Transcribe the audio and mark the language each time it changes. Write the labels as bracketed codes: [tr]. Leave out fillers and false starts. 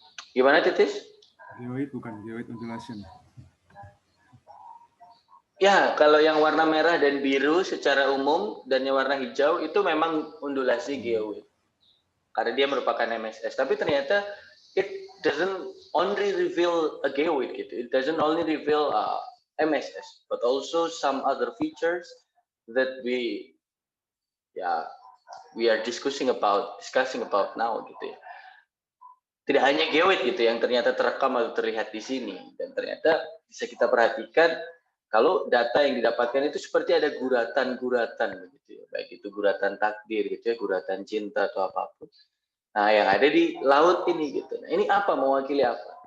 [id] Gimana Titis? Geoid bukan geoid undulation. Ya, kalau yang warna merah dan biru secara umum dan yang warna hijau itu memang undulasi geoid. Karena dia merupakan MSS. Tapi ternyata [en] it doesn't only reveal a geoid [id] gitu. [en] It doesn't only reveal MSS, but also some other features that we are discussing about now [id] gitu ya. Tidak hanya geoid gitu yang ternyata terekam atau terlihat di sini, dan ternyata bisa kita perhatikan kalau data yang didapatkan itu seperti ada guratan-guratan begitu ya, baik itu guratan takdir gitu ya, guratan cinta atau apapun. Nah, yang ada di laut ini gitu. Nah, ini apa, mewakili apa?